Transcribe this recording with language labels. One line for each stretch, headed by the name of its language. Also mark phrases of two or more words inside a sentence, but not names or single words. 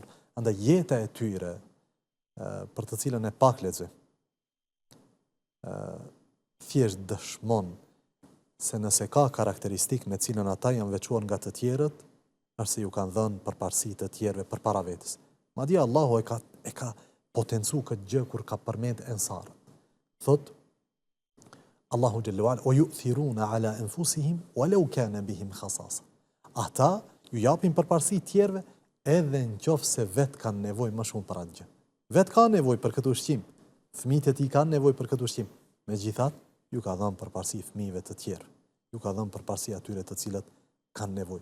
Albanian: Andaj jeta e tyre, për të cilën e pak lexoj, thjesht dëshmon se nëse ka karakteristik me cilën ata janë veçuar nga të tjerët, është se ju kanë dhënë përparësi të tjerëve përpara vetes. Madje Allahu e ka potencu këtë gjë kur ka përmend ensarët.
Arabic: Thot Allahu جل وعلا, "ويؤثرون على أنفسهم ولو كان بهم خصاصة."
Albanian: Ata ju japin përparësi tjerëve edhe nëse vetë kanë nevojë më shumë për atë gjë. Vetë kanë nevojë për këtë ushqim. Fëmijët e tij kanë nevojë për këtë ushqim. Megjithatë, ju ka dhënë përparësi fëmijëve të tjerë. Ju ka dhënë përparësi atyre të cilët kanë nevojë.